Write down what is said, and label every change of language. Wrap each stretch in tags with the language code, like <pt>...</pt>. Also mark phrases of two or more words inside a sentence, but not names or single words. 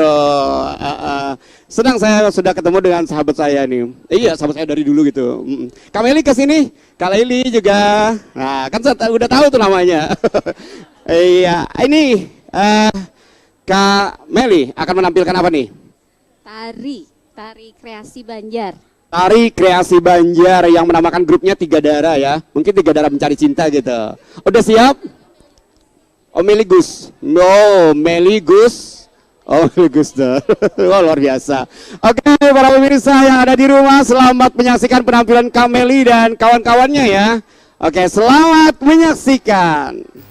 <id>Senang saya sudah ketemu dengan sahabat saya nih. Iya, sahabat saya dari dulu gitu. Kak Meli kesini, Kak Leli juga. Nah, kan saya udah tahu tuh namanya. Iya, ini. Kak Meli akan menampilkan apa nih? Tari kreasi Banjar. Tari kreasi Banjar yang menamakan grupnya Tiga Dara ya. Mungkin Tiga Dara mencari cinta gitu. Udah siap? Oh, Meli Gus. No, Meli Gus. Oh, Meli Gus tuh. Oh, luar biasa. Oke, para pemirsa yang ada di rumah, selamat menyaksikan penampilan Kak Meli dan kawan-kawannya ya. Oke, selamat menyaksikan.</id>